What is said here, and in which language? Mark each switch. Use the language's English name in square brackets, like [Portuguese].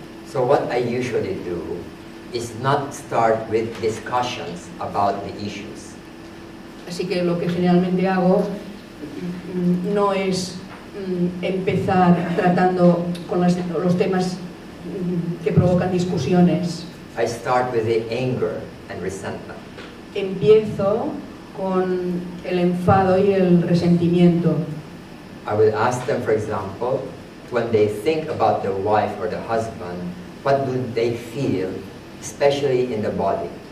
[English] So what I usually do is not start with discussions about the issues. [Spanish] Así que lo que generalmente hago no es empezar tratando con los temas que provocan discusiones. [English] I start with the anger and resentment. [Spanish] Empiezo con el enfado y el resentimiento. [English] I will ask them, for example, when they think about the wife or the husband, what do they feel, especially in the body?